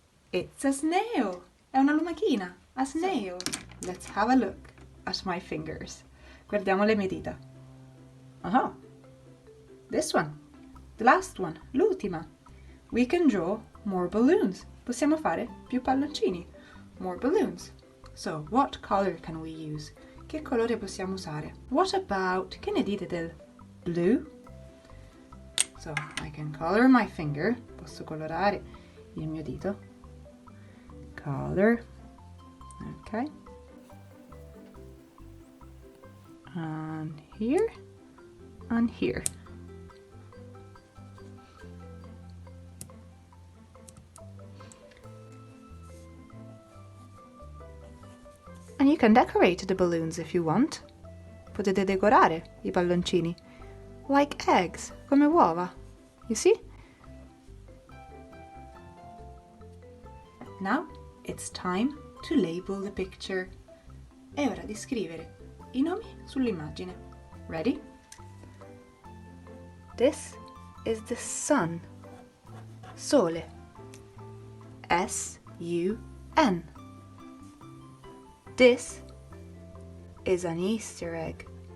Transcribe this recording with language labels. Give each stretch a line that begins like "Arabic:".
English: It's a snail.
Italian: È una lumachina.
English: A snail. Let's have a look at my fingers.
Italian: Guardiamo le mie dita. Aha.
English: This one. The last one.
Italian: L'ultima.
English: We can draw more balloons.
Italian: Possiamo fare più palloncini.
English: More balloons. So, what color can we use? Che colore possiamo usare? What about, che ne dite del blue? So, I can color my finger.
Italian: Posso colorare il mio dito.
English: Color. Okay. And here. And here. And you can decorate the balloons if you want.
Italian: Potete decorare I palloncini.
English: Like eggs,
Italian: come uova.
English: You see? Now it's time to label the picture.
Italian: È ora di scrivere I nomi sull'immagine.
English: Ready? This is the sun. Sole. S-U-N. This is an Easter egg.